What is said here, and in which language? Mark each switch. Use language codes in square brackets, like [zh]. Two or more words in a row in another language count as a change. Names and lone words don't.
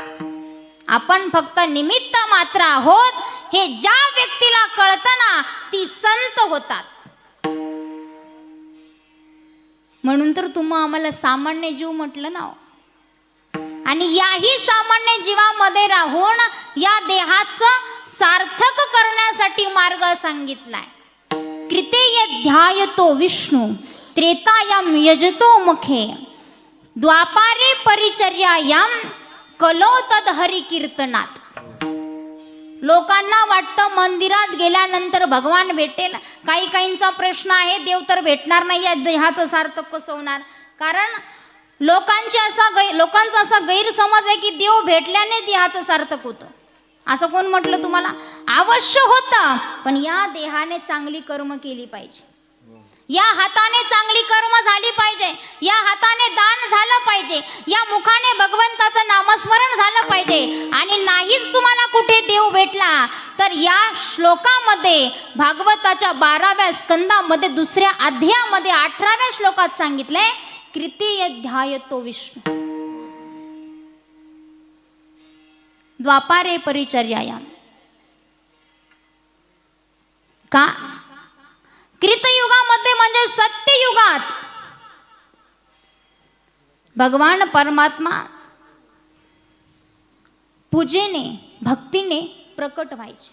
[mr] आपण फक्त निमित्त मात्र आहोत हे ज्या व्यक्तीला कळतं ना ती संत होतात. म्हणून तर तुम्हा आम्हाला सामान्य जीव म्हटलं ना. आणि याही सामान्य जीवामध्ये राहून या देहाचं सार्थक करण्यासाठी मार्ग सांगितलाय. [sa] कृतेय ध्यायतो विष्णू त्रेतायाम यजतो मुखे द्वापारे परिचर्यायाम कलो तद हरी कीर्तनात. [mr] लोकांना वाटतं मंदिरात गेल्यानंतर भगवान भेटेल. काही काहींचा प्रश्न आहे देव तर भेटणार नाही, या देहाचं सार्थक कसं होणार? कारण लोकांचा असा गैरसमज आहे की देव भेटल्याने देहाचं सार्थक होतं. असं कोण म्हटलं तुम्हाला? अवश्य होतं, पण या देहाने चांगली कर्म केली पाहिजे, या हाताने चांगली कर्म झाली पाहिजे, या हाताने दान झालं पाहिजे, या मुखाने भगवंताचं नामस्मरण झालं पाहिजे. आणि नाहीच तुम्हाला कुठे देव भेटला तर या श्लोकामध्ये भागवताच्या 12व्या स्कंदामध्ये 2ऱ्या अध्यायामध्ये 18व्या श्लोकात सांगितलंय [sa] कृतेय ध्यायतो विष्णू द्वापारे परिचर्यायाम. [mr] का? कृतयुगामध्ये म्हणजे सत्ययुगात भगवान परमात्मा पूजेने भक्तीने प्रकट व्हायचे.